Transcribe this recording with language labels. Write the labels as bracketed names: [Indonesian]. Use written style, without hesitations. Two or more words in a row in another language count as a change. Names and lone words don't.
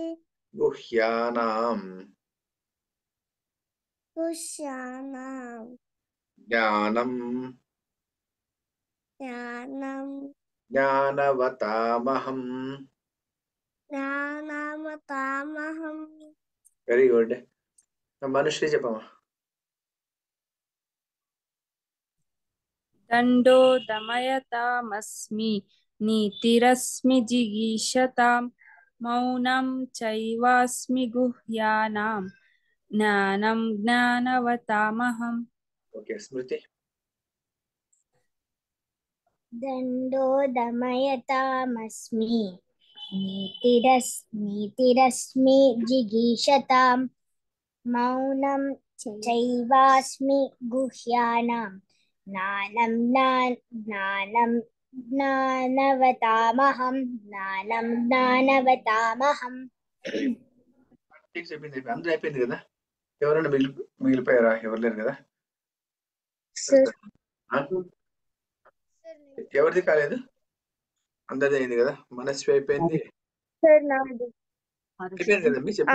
[Sanskrit] गुह्यानाम् कुशानां ज्ञानं ज्ञानं ज्ञानवतामहम् ज्ञानवतामहम् [English] very good. [Telugu] మనుశ్రీ చెప్పమ్మా. [Sanskrit] దండో దమయతామస్మి నీతిరస్మి జిగీషతాం మౌనం చైవాస్మి గుహ్యానాం జ్ఞానం జ్ఞానవతామహం. [Telugu] ఓకే స్మృతి. [Sanskrit] दण्डो दमयतामस्मि नीतिरस्मि जिगीषतां मौनं चैवास्मि गुह्यानां ज्ञानं ज्ञानवतामहम् [Telugu] చెప్పింది అందరూ అయిపోయింది కదా, ఎవరైనా మిగిలిపోయారా? ఎవరు లేరు కదా? సార్ ఎవరిది కాలేదు? అందరిది అయింది కదా. మనస్వి అయిపోయింది, సార్ నాది అయిపోయింది కదా. మీ చెప్పిన